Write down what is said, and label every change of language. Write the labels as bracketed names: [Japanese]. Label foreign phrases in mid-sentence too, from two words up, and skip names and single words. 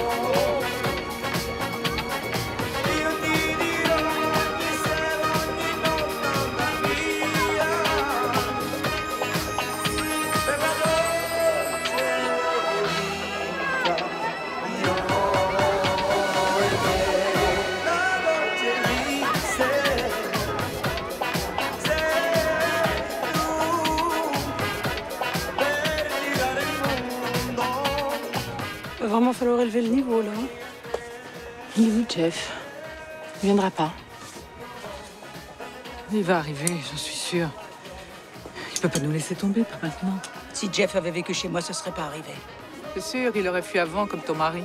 [Italian] Io ti dirò che sei ogni notte andata via, per la dolce vita, io e te. La dolce vita sei tu per girare il mondo. [French] Va vraiment falloir élever le niveau, là. hein. Il est où, Jeff? Il viendra pas. Il va arriver, j'en suis sûre. Il peut pas nous laisser tomber, pas maintenant. Si Jeff avait vécu chez moi, ce serait pas arrivé. C'est sûr, il aurait fui avant, comme ton mari.